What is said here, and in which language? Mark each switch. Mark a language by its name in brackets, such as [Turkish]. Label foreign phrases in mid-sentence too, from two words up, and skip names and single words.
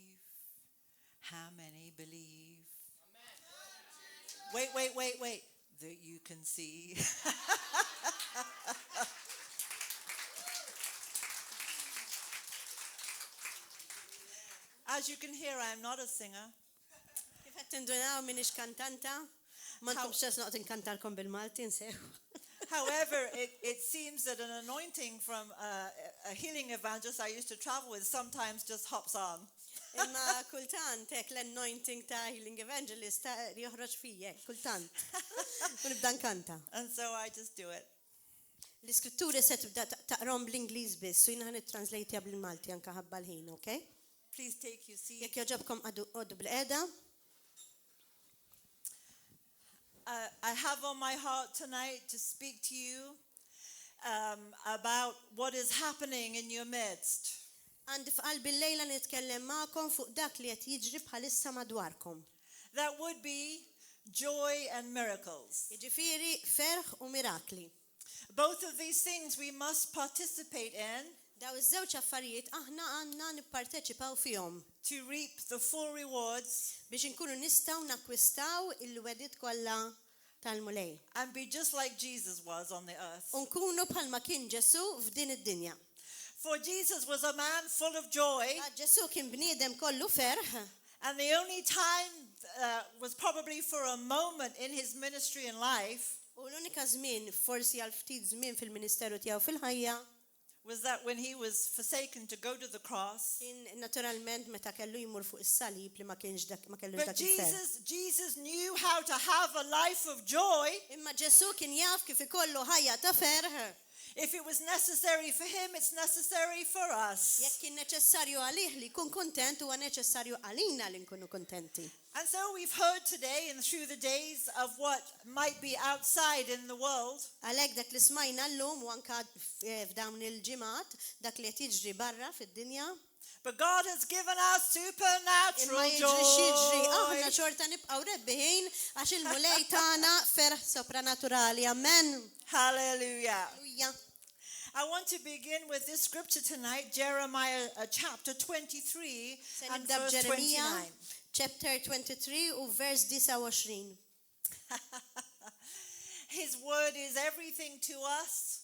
[English] How many believe? Wait. That you can see. As you can hear, I am not a singer. [Maltese] Kif qed tindunaw minix kantanta? M'għandkomx ċans noqgħod inkantalkom bil-Malti nsew. [English] However, it seems that an anointing from a healing evangelist I used to travel with sometimes just hops on. [Maltese] Imma kultant hekk l-anointing ta' [English] healing evangelist [Maltese] joħroġ fija, kultant. U nibda nkanta. [English] And so I just do it. [Maltese] L-iskritturi se tibda taqrom bl-Ingliż biss, u jiena ħanittranslejtja bil-Malti anke ħabba l-ħin, okay? [English] Please take your seat. [Maltese] Jekk jogħġobkom qogħdu bil-qiegħda. [English] I have on my heart tonight to speak to you about what is happening in your midst. [Maltese] Għandi f'qalbi l-lejla nitkellem magħkom fuq dak li qed jiġri bħalissa madwarkom. [English] That would be joy and miracles. [Maltese] Jiġifieri ferħ u mirakli. [English] Both of these things we must participate in. [Maltese] Daw iż-żewġ affarijiet aħna għandna nipparteċipaw fihom. [English] To reap the full rewards. [Maltese] Biex inkunu nistgħu nakkwistaw il-wedid kollha tal-mulej. [English] And be just like Jesus was on the earth. [Maltese] U nkunu bħalma kien Ġesu f'din id-dinja. [English] For Jesus was a man full of joy. [Maltese] Ġesu kien bniedem kollu ferħ. [English] And the only time was probably for a moment in his ministry and life. [Maltese] U l-unika żmien forsi għal ftit żmien fil-ministeru tiegħu fil-ħajja. [English] Was that when he was forsaken to go to the cross. [Maltese] Naturalment meta kellu jmur fuq is-salib li ma kellux dak [English] But Jesus knew how to have a life of joy. [Maltese] Imma Ġesu kien jaf kif ikollu ħajja ta' ferħ. [English] If it was necessary for him, it's necessary for us. [Maltese] Jekk kien neċessarju għalih li jkun kontent huwa neċessarju għalina li nkunu kontenti. [English] And so we've heard today and through the days of what might be outside in the world. [Maltese] Għalhekk dak li smajna llum u anke f'dawn il-ġimgħat dak li qed jiġri barra fid-dinja. [English] But God has given us supernatural joy. [Maltese] Aħna joy. xorta nibqgħu rebbieħin għax il-mulej tagħna ferħ sopranaturali. Amen. Hallelujah. Hallelujah. [English] I want to begin with this scripture tonight, Jeremiah chapter 23 and verse 29. [Maltese] Chapter 23 u vers 29. [English] His word is everything to us.